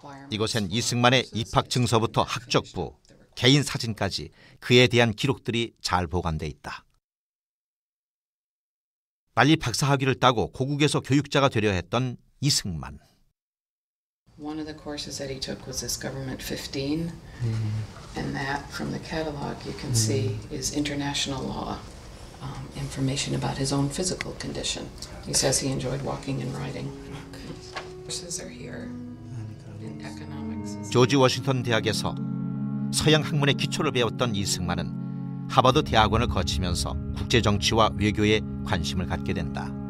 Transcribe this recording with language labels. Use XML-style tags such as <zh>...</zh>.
<ko>이곳엔 이승만의 입학 증서부터 학적부, 개인 사진까지 그에 대한 기록들이 잘 보관돼 있다. 빨리 박사학위를 따고 고국에서 교육자가 되려 했던 이승만.</ko> <en>One of the courses that he took was this Government 15, and that from the catalog you can see is international law, information about his own physical condition. He says he enjoyed walking and riding. Courses are here in economics.</en> <ko>조지 워싱턴 대학에서 서양 학문의 기초를 배웠던 이승만은 하버드 대학원을 거치면서 국제 정치와 외교에 관심을 갖게 된다.</ko>